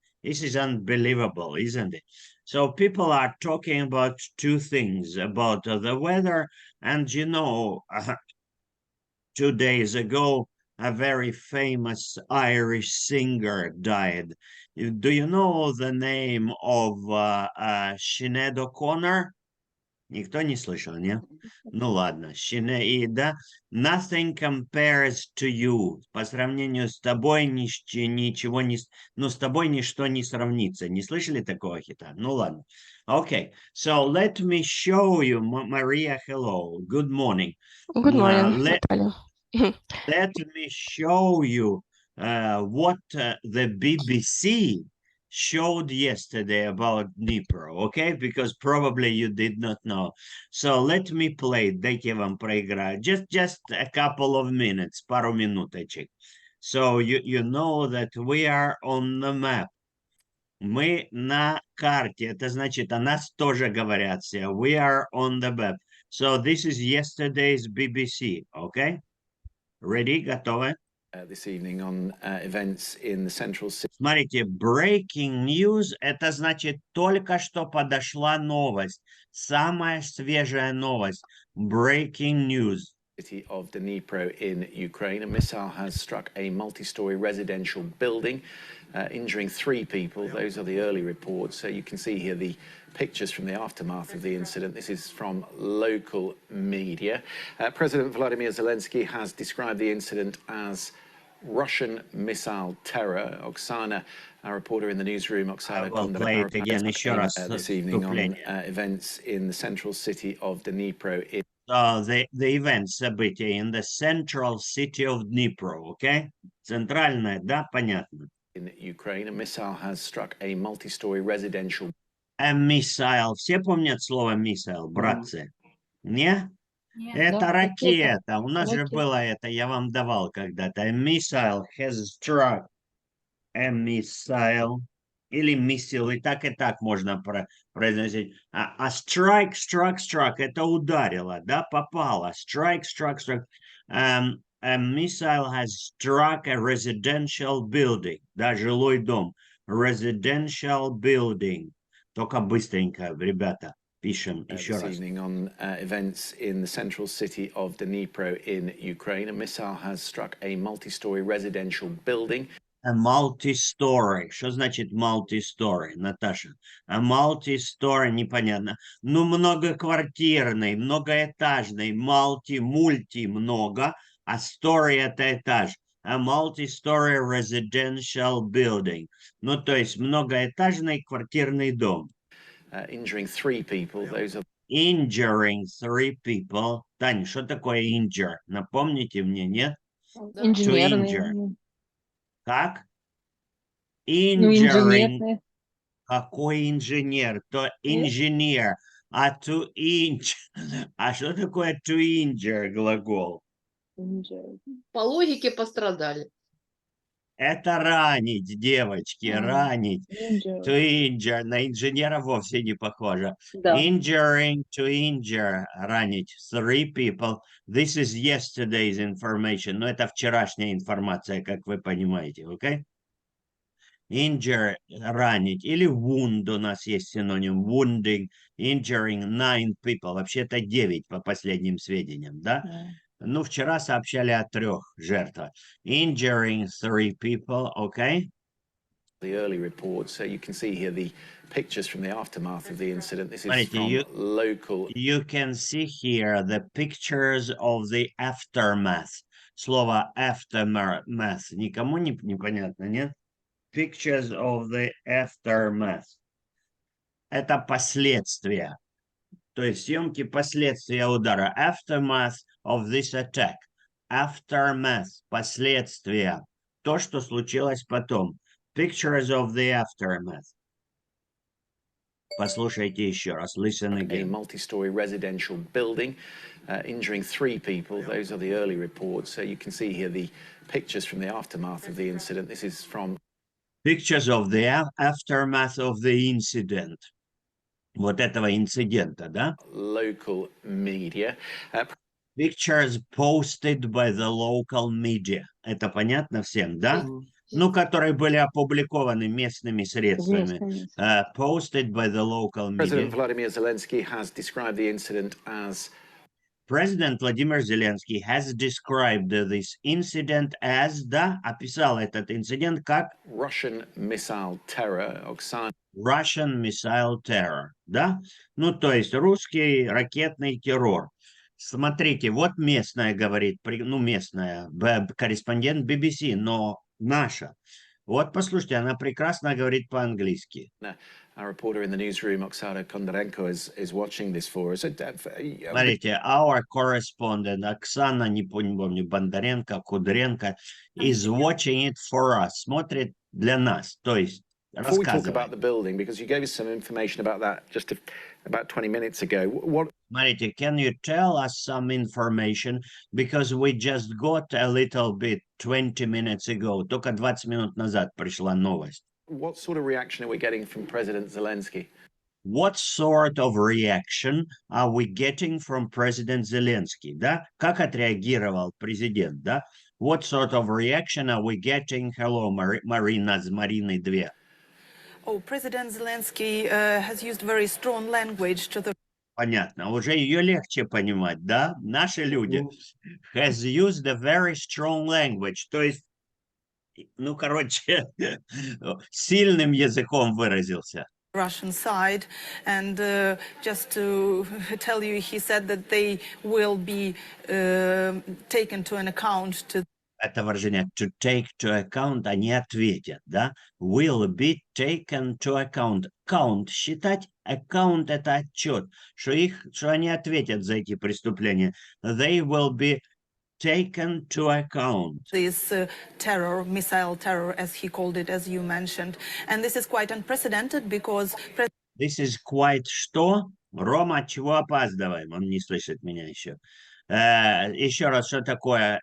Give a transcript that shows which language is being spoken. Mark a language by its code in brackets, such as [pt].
[en] This is unbelievable, isn't it? So people are talking about two things, about the weather, and 2 days ago, a very famous Irish singer died. Do you know the name of Sinead O'Connor? [ru] Никто не слышал, не? Ну ладно, [en] Sinead, nothing compares to you. [ru] По сравнению с тобой ничего не... Ну, с тобой ничто не сравнится. Не слышали такого хита? Ну ладно. [en] Okay, so let me show you, Maria, hello, good morning. Good morning, Natalia. Let me show you what the BBC showed yesterday about Dnipro, okay? Because probably you did not know. So let me play. [ru] Дайте я вам проиграю. [en] Just a couple of minutes, [ru] пару минуточек. [en] So you know that we are on the map. [ru] Мы на карте. Это значит, о нас тоже говорят все. [en] We are on the map. So this is yesterday's BBC, okay? Ready? [ru] Готовы? [en] This evening on events in the central city. [ru] Смотрите, [en] breaking news [ru] – это значит только что подошла новость. Самая свежая новость. [en] Breaking news. City of Dnipro in Ukraine. A missile has struck a multi-story residential building, injuring 3 people. Those are the early reports. So you can see here the pictures from the aftermath of the incident. This is from local media. President Volodymyr Zelensky has described the incident as Russian missile terror. Oksana, our reporter in the newsroom, Oksana Kondratova, this evening on events in the central city of Dnipro. The events, [ru] события [en] in the central city of Dnipro, okay? [ru] Центральная, да, понятно. [en] In Ukraine, a missile has struck a multi-story residential. A missile. [ru] Все помнят слово missile, братцы? Не? Это ракета. У нас же было это, я вам давал когда-то. [en] A missile has struck. A missile. [ru] Или missile, и так можно произносить. А strike, это ударило, да, попало. [en] Strike. A missile has struck a residential building, [ru] да, жилой дом. [en] Residential building. [ru] Только быстренько, ребята. Пишем еще [en] This [ru] раз. [en] evening on events in the central city of Dnipro in Ukraine, a missile has struck a multi-story residential building. A multi-story. [ru] Что значит multi-story, Наташа? [en] A multi-story, [ru] непонятно. Ну, многоквартирный, многоэтажный, мульти, много, а story – это этаж. [en] A multi-story residential building. [ru] Ну, то есть многоэтажный квартирный дом. [en] Injuring 3 people. Those are... Injuring 3 people. [ru] Таня, что такое injure? Напомните мне, нет? Инженерный. Как? Ну, [en] Injuring. [ru] инженерный. Какой инженер? То инженер. А to injure. А что такое to injure глагол? По логике пострадали. Это ранить, девочки, ранить. [en] Injure. To injure. [ru] На инженера вовсе не похоже. Да. [en] Injuring, to injure. [ru] Ранить. [en] 3 people. This is yesterday's information. [ru] Но это вчерашняя информация, как вы понимаете, окей? [en] Injure, [ru] ранить. Или wound у нас есть синоним. [en] Wounding, injuring 9 people. [ru] Вообще-то 9 по последним сведениям, да? Ну, вчера сообщали о 3 жертвах. [en] Injuring 3 people, okay? The early reports, so you can see here the pictures from the aftermath of the incident. This is [ru] Смотрите, [en] from local. You can see here the pictures of the aftermath. [ru] Слово aftermath никому не непонятно, нет? [en] Pictures of the aftermath. [ru] Это последствия. То есть съемки последствия удара. [en] Aftermath of this attack. [ru] Aftermath. Последствия. То, что случилось потом. [en] Pictures of the aftermath. [ru] Послушайте еще раз. [en] Listen A again. multi-story residential building, injuring 3 people. Those are the early reports. So you can see here the pictures from the aftermath of the incident. This is from Pictures of the aftermath of the incident. [ru] Вот этого инцидента, да? [en] local media. Pictures posted by the local media. [ru] Это понятно всем, да? Ну, которые были опубликованы местными средствами. [en] Posted by the local media. President Vladimir Zelensky has described the incident as President Vladimir Zelensky has described this incident as, [ru] да, описал этот инцидент как [en] Russian missile terror. Oksana Russian missile terror, [ru] да? Ну, то есть русский ракетный террор. Смотрите, вот местная говорит, ну, местная, корреспондент BBC, но наша. Вот, послушайте, она прекрасно говорит по-английски. [en] Our reporter in the newsroom, Oksana Kondarenko, is watching this for us. [ru] Смотрите, [en] our correspondent, [ru] Оксана, не помню, Бондаренко, Кудренко, [en] is watching it for us, [ru] смотрит для нас, то есть [en] Before we talk [ru] рассказывает. [en] about the building, because you gave us some information about that just about 20 minutes ago. What? [ru] Смотрите, [en] can you tell us some information? Because we just got a little bit 20 minutes ago. [ru] Только 20 минут назад пришла новость. [en] What sort of reaction are we getting from President Zelensky? What sort of reaction are we getting from President Zelensky? [ru] Да? Как отреагировал президент? Да? [en] What sort of reaction are we getting? Hello, Marina [ru] с Мариной 2. [en] Oh, President Zelensky has used very strong language to the [ru] Понятно, уже ее легче понимать, да? Наши люди [en] has used a very strong language, [ru] то есть, ну, короче, сильным языком выразился. [en] Russian side, and just to tell you, he said that they will be taken to an account to [ru] Это выражение [en] to take to account, [ru] они ответят, да? [en] Will be taken to account. [ru] Count, считать, account это отчет, что они ответят за эти преступления. [en] They will be taken to account. this terror, missile terror, as he called it, as you mentioned. And this is quite unprecedented because This is quite [ru] что? Рома, чего опаздываем? Он не слышит меня еще. Еще раз, что такое?